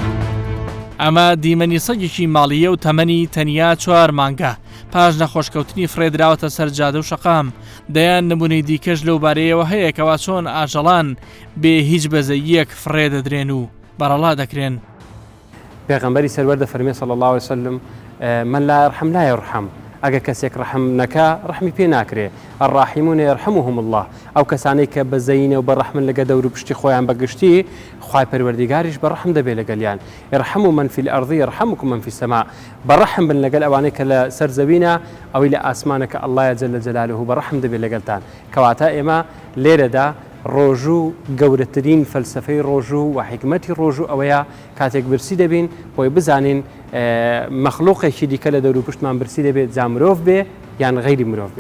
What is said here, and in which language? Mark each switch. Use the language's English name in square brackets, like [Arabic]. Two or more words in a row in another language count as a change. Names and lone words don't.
[Central Kurdish] ئەمە دیمەنی سەگێکی ماڵیە و تەمەنی تەنیا 4 مانگە پاش نەخۆشکەوتنی فرێدراوەتە سەر جادە و شەقام دەیان نمونەی دیکەش لەو بارەیەوە هەیە کەوا چۆن ئاژەڵان بێ هیچ بەزەیەک فرێ دەدرێن و بەڕەڵا دەکرێن. پێغەمبەری سەروەردە فەرمێ [Arabic] صلی الله عليه وسلم من لا يرحم لا يرحم [Central Kurdish] ئەگە کەسێک ڕەحم نەکا ڕەحمی پێ ناکرێ [Arabic] الراحمون يرحمهم الله [Central Kurdish] ئەو کەسانەی کە بەزەینە و بەڕەحمن لەگە دەور و پشتی خۆیان بەگشتی خوای پەروەردیگاریش بەڕەحم دەبێ لەگەلیان [Arabic] يرحموا من في الأرض يرحمكم من في السماء [Central Kurdish] بەڕەحم بن لەگەل ئەوانەی کە لە سەر زەوینە ئەوەی لە ئاسمانە کە [Arabic] الله جل جلاله [Central Kurdish] بەڕەحم دەبێ لەگەلتان کەواتە ئێمە لێرەدا ڕۆژوو گەورەترین فەلسفەی ڕۆژوو و حکمەتی ڕۆژوو ئەوەیە کاتێک برسی دەبین بۆی بزانین مەخلوقێکی دیکە لە دەور و پشتمان برسی دەبێت جا مرۆڤ بێ یان غەیری مرۆڤ بێت.